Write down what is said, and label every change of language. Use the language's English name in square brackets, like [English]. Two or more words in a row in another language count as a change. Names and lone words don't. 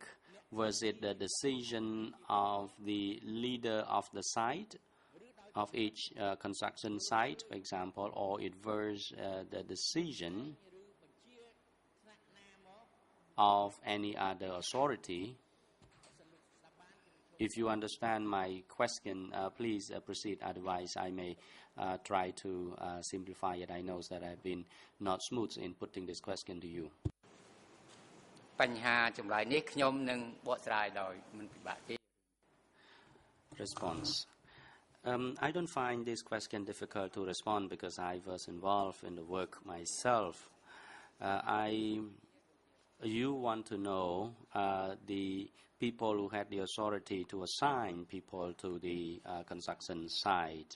[English] Was it the decision of the leader of the site, of each construction site, for example, or it was the decision of any other authority? If you understand my question, please proceed. Otherwise, I may try to simplify it. I know that I've been not smooth in putting this question to you. [Khmer] បញ្ហាចម្លើយនេះខ្ញុំនឹងបកស្រាយដោយមិនពិបាកទេ [English] Response. I don't find this question difficult to respond because I was involved in the work myself. You want to know the people who had the authority to assign people to the construction site.